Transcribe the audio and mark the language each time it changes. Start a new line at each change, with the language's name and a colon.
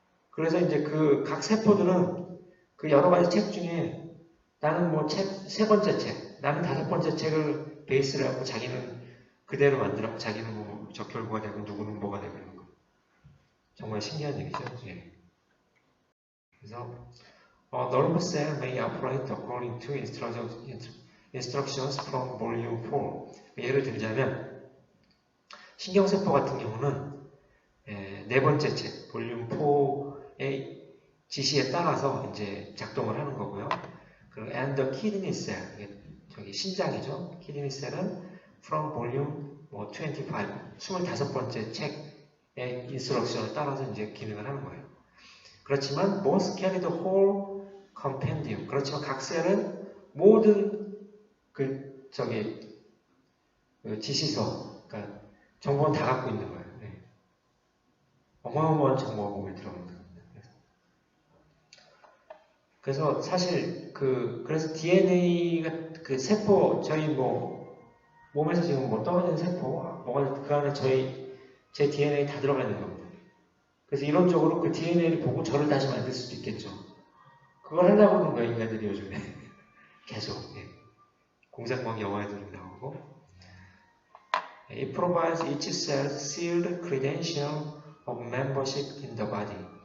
Korean: 그래서 이제 그 각 세포들은 그 여러 가지 책 중에 나는 뭐 세 번째 책, 나는 5번째 책을 베이스를 하고 자기는 그대로 만들어, 자기는 뭐 적혈구가 되고 누구는 뭐가 되고 이런 거. 정말 신기한 얘기죠. 예.
English: 그래서 nerve cell may operate according to instructions from volume 4.
Korean: 예를 들자면 신경세포 같은 경우는 네 번째 책, 볼륨 4의 지시에 따라서 이제 작동을 하는 거고요.
English: 그리고 and the kidney cell,
Korean: 신장이죠. kidney cell은
English: from volume
Korean: 25번째 책의 인스트럭션을 따라서 이제 기능을 하는 거예요. 그렇지만
English: most carry the whole compendium.
Korean: 그렇지만 각 셀은 모든 지시서, 그러니까 정보는 다 갖고 있는 거예요. 어마어마한 정보가 몸에 들어갑니다. 그래서 사실 그래서 DNA가 그 세포, 저희 몸에서 지금 떨어지는 세포, 그 안에 제 DNA 다 들어가 있는 겁니다. 그래서 이론적으로 그 DNA를 보고 저를 다시 만들 수도 있겠죠. 그걸 하려고 하는 거예요, 인간들이 요즘에. 계속. 공상과학 영화에도 나오고.
English: It provides each cell sealed credential of membership in the body.